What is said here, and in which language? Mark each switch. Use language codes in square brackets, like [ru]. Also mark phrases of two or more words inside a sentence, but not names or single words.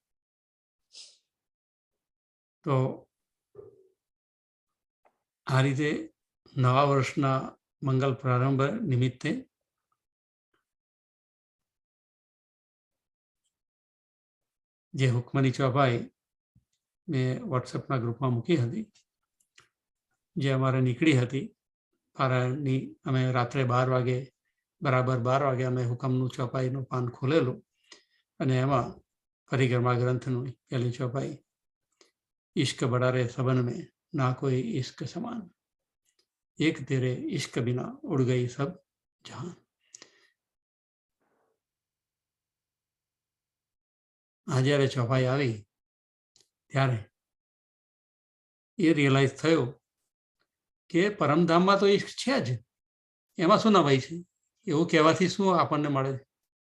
[gu] તો આ રીતે નવા વર્ષના મંગલ પ્રારંભ નિમિત્તે જે હુકમની ચોપાઈ મેં વોટ્સએપના ગ્રુપમાં મૂકી હતી, જે અમારે નીકળી હતી પારાયણની, અમે રાત્રે 12 વાગે, બરાબર 12 વાગે અમે હુકમનું ચોપાઈનું પાન ખોલેલું, અને એમાં પરિક્રમા ગ્રંથનું પહેલી ચોપાઈ, [hi] इश्क बड़ा रे सबन में ना कोई इश्क समान, एक तेरे इश्क बिना उड़ गई सब जहान. [gu] આ જ્યારે ચોપાઈ આવી ત્યારે એ રિયલાઇઝ થયું કે પરમધામમાં તો ઇશ્ક છે જ, એમાં શું નવાઈ છે, એવું કહેવાથી શું આપણને મળે છે.